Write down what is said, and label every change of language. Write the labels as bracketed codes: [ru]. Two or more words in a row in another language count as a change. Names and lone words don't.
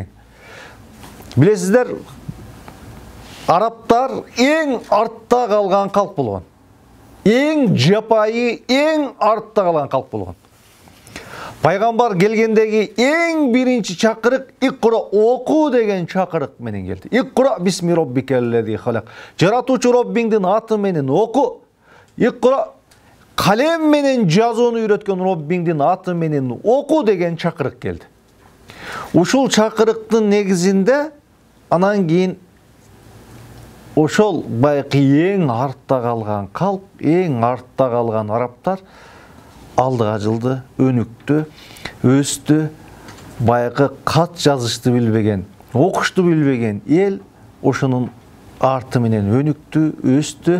[ky] Билесиздер, арабтар эң артта калган калк болгон. Эң жапайы, эң артта калган калк болгон. Пайгамбар келгендеги эң биринчи чакырык икра, окуу деген чакырык менен келди. [ar] اقرأ باسم ربك الذي خلق. [ky] Жаратуучу Роббиңдин аты менен оку. Икра, калем менен жазууну үйрөткөн Роббиңдин аты менен оку деген чакырык келди. Ушул чакырыктын негизинде анан кийин ошол байкы эң артта калган калк, эң артта калган арабтар алдыга жылды, өнүктү, өстү, байкы кат жазышты билбеген, окушту билбеген эл ошонун арты менен өнүктү, өстү.